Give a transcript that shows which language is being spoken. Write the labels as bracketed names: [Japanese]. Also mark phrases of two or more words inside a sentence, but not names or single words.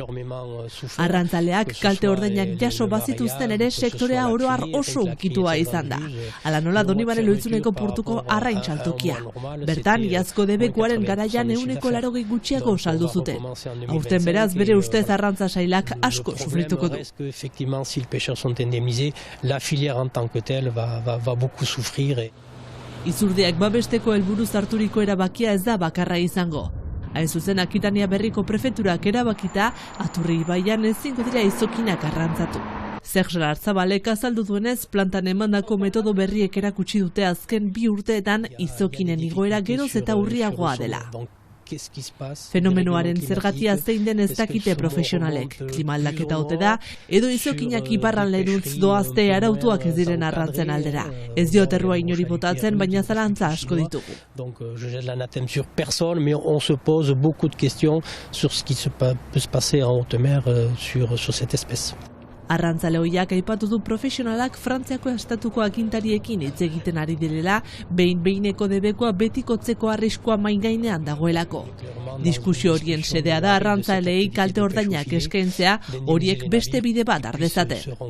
[Basque] Arrantzaleak kalte ordainak jaso bazituzten ere sektorea oro har oso hunkitua izan da. Hala nola Donibane Lohizuneko portuko arrain saltokia. Bertan, iazko debekuaren garaian 180 gutxiago saldu zuten. Aurten beraz bere ustez arrantza sailak asko sufrituko du. [French] La filière en tant que telle va beaucoup souffrir. [Basque] Izurdeak babesteko helburuz harturiko erabakia ez da bakarra izango. Hain zuzen Akitania Berriko prefeturak erabakita, Aturri ibaian ezingo dira izokinak arrantzatu. Serge Lartzabalek azaldu duenez, plantan emandako metodo berriek erakutsi dute azken 2 urteetan izokinen igoera geroz eta urriagoa dela. Fenomenoaren zergatia zein den ez dakite profesionalek. Klima aldaketa ote da, edo izokinak iparralderantz doazte arautuak ez diren arrantzen aldera. Ez diot errua inori botatzen, baina zalantza asko ditugu. [French] Donc je jette l'anathème sur personne, mais on se pose beaucoup de questions sur ce qui peut se passer en haute mer sur cette espèce. [Basque] Arrantzale hoiak aipatu du profesionalak Frantziako estatuko agintariekin hitz egiten ari direla, behin-behineko debekoa betikotzeko arriskua main gainean dagoelako. Diskusio horien sedea da arrantzaleei kalte ordainak eskaintzea, horiek beste bide bat har dezaten.